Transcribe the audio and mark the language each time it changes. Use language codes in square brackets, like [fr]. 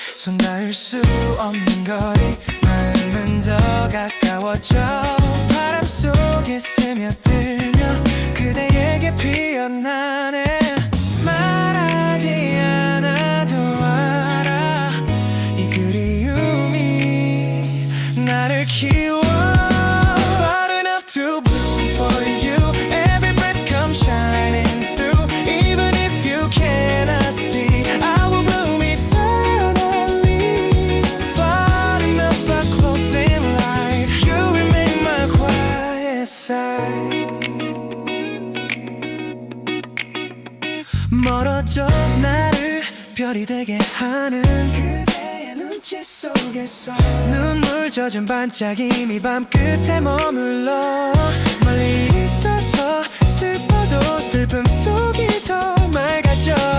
[ko] 손 닿을 수 없는 거리 마음은 더 가까워져 바람 속에 스며들며 그대에게 피어나네. 말하지 않아도 알아 이 그리움이 나를 키워. [en] Far enough to bloom for you. Every breath comes shining through. Even if you cannot see, I will bloom eternally. Far enough but close in light. You remain my quiet side. [ko] 멀어져 나를 별이 되게 하는 그대의 눈빛 속에서 눈물 젖은 반짝임이 밤끝에 머물러. 멀리 있어서 슬퍼도 슬픔 속이 더 맑아져.